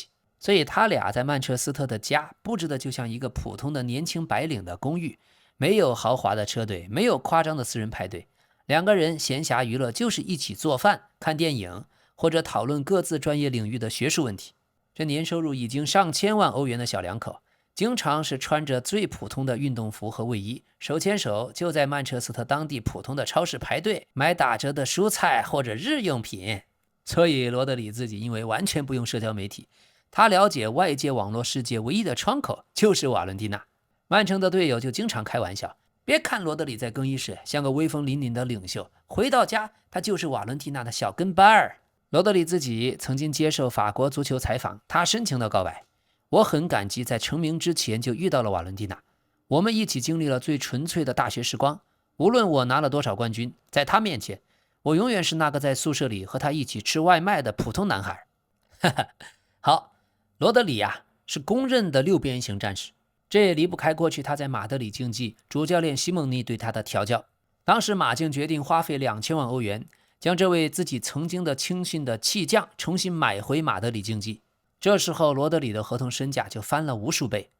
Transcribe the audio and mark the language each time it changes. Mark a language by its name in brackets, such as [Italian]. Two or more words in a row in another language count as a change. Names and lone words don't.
[Chinese] 所以他倆在曼徹斯特的家布置的就像一個普通的年輕白領的公寓，沒有豪華的車隊，沒有誇張的私人派對，兩個人閒暇娛樂就是一起做飯、看電影，或者討論各自專業領域的學術問題。這年收入已經上千萬歐元的小兩口，經常是穿着最普通的運動服和衛衣，手牽手就在曼徹斯特當地普通的超市排隊買打折的蔬菜或者日用品。所以羅德里自己因為完全不用社交媒體，他了解外界網絡世界唯一的窗口就是瓦倫蒂娜。曼城的队友就经常開玩笑，別看羅德里在更衣室像個威風凜凜的領袖，回到家他就是瓦倫蒂娜的小跟班兒。羅德里自己曾經接受法國足球採訪，他深情地告白：“我很感激在成名之前就遇到了瓦倫蒂娜，我們一起經歷了最純粹的大學時光。無論我拿了多少冠軍，在他面前，我永遠是那個在宿舍裡和他一起吃外賣的普通男孩。” 哈哈，好，羅德里是公認的六邊形戰士，這也離不開過去他在馬德里競技主教練西蒙尼對他的調教。當時馬競決定花費2000萬歐元，將這位自己曾經的青訓的棄將重新買回馬德里競技。這時候羅德里的合同身價就翻了無數倍。